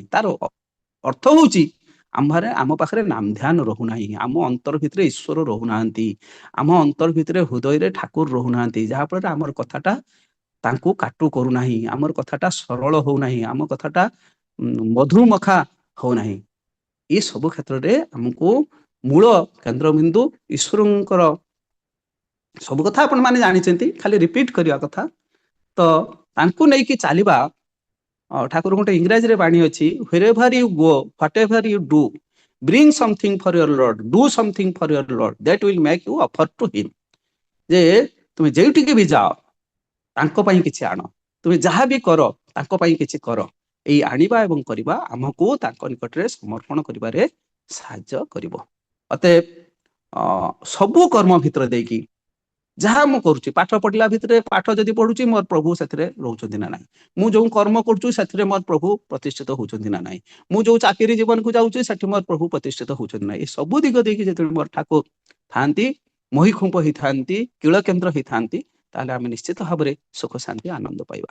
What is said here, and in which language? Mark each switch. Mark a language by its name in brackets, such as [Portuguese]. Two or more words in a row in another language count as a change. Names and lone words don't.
[Odia] ତାର ଅର୍ଥ ହଉଛି ଆମ ପାଖରେ ନାମ ଧ୍ୟାନ ରହୁନାହିଁ, ଆମ ଅନ୍ତର ଭିତରେ ଈଶ୍ୱର ରହୁନାହାନ୍ତି, ଆମ ଅନ୍ତର ଭିତରେ ହୃଦୟରେ ଠାକୁର ରହୁନାହାନ୍ତି, ଯାହାଫଳରେ ଆମର କଥାଟା ତାଙ୍କୁ କାଟୁ କରୁନାହିଁ, ଆମର କଥାଟା ସରଳ ହଉନାହିଁ, ଆମ କଥାଟା ମଧୁମଖା ହଉନାହିଁ। ଏ ସବୁ କ୍ଷେତ୍ରରେ ଆମକୁ ମୂଳ କେନ୍ଦ୍ରବିନ୍ଦୁ ଈଶ୍ୱରଙ୍କର ସବୁ କଥା ଆପଣ ମାନେ ଜାଣିଛନ୍ତି, ଖାଲି ରିପିଟ କରିବା କଥା। ତ ତାଙ୍କୁ ନେଇକି ଚାଲିବା, ଠାକୁର ଗୋଟେ ଇଂରାଜୀରେ ବାଣୀ ଅଛି, [English] wherever you go, whatever you do, bring something for your Lord, do something for your Lord, that will make you offer to him। [Odia] ଯେ ତୁମେ ଯେଉଁଠିକି ବି ଯାଅ ତାଙ୍କ ପାଇଁ କିଛି ଆଣ, ତୁମେ ଯାହା ବି କର ତାଙ୍କ ପାଇଁ କିଛି କର, ଏଇ ଆଣିବା ଏବଂ କରିବା ଆମକୁ ତାଙ୍କ ନିକଟରେ ସମର୍ପଣ କରିବାରେ ସାହାଯ୍ୟ କରିବ। ଅତଏବ ସବୁ କର୍ମ ଭିତରେ ଦେଇକି ଯାହା ମୁଁ କରୁଛି, ପାଠ ପଢିଲା ଭିତରେ ପାଠ ଯଦି ପଢୁଛି ମୋର ପ୍ରଭୁ ସେଥିରେ ରହୁଛନ୍ତି ନା ନାହିଁ, ମୁଁ ଯୋଉ କର୍ମ କରୁଛି ସେଥିରେ ମୋର ପ୍ରଭୁ ପ୍ରତିଷ୍ଠିତ ହଉଛନ୍ତି ନା ନାହିଁ, ମୁଁ ଯୋଉ ଚାକିରି ଜୀବନକୁ ଯାଉଛି ସେଠି ମୋର ପ୍ରଭୁ ପ୍ରତିଷ୍ଠିତ ହଉଛନ୍ତି ନା, ଏ ସବୁ ଦିଗ ଦେଇକି ଯେତେବେଳେ ମୋର ଠାକୁର ଥାନ୍ତି, ମହିଖୁମ୍ପ ହେଇଥାନ୍ତି, କିଳ କେନ୍ଦ୍ର ହେଇଥାନ୍ତି, ତାହେଲେ ଆମେ ନିଶ୍ଚିତ ଭାବରେ ସୁଖ ଶାନ୍ତି ଆନନ୍ଦ ପାଇବା।